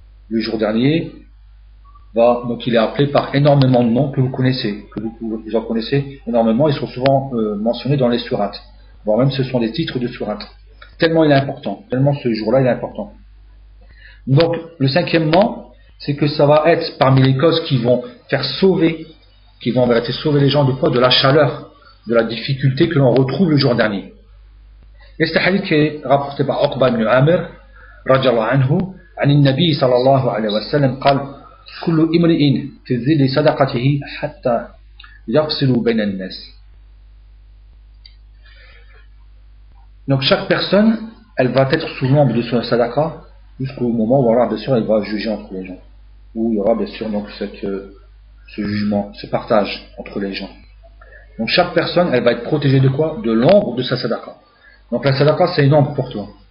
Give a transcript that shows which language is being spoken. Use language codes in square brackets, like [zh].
[fr] Le jour dernier, donc il est appelé par énormément de noms que vous connaissez, vous en connaissez énormément, ils sont souvent mentionnés dans les sourates, voire même ce sont des titres de sourates. Tellement il est important, tellement ce jour-là il est important. Donc le 5e, c'est que ça va être parmi les causes qui vont faire sauver, qui vont en vérité sauver les gens de quoi? De la chaleur, de la difficulté que l'on retrouve le jour dernier. Et c'est un hadith qui est rapporté par Uqba ibn Amir, radiallahu anhu, [ar] عن النبي صلى الله عليه وسلم قال كل امرئ في ظل صدقته حتى يفصل بين الناس. [fr] Donc chaque personne, elle va être sous l'ombre de son sadaqa jusqu'au moment où alors bien sûr elle va juger entre les gens, où il y aura bien sûr donc ce jugement, ce partage entre les gens. Donc chaque personne, elle va être protégée de quoi? De l'ombre de sa sadaqa. Donc la sadaqa c'est une ombre pour toi.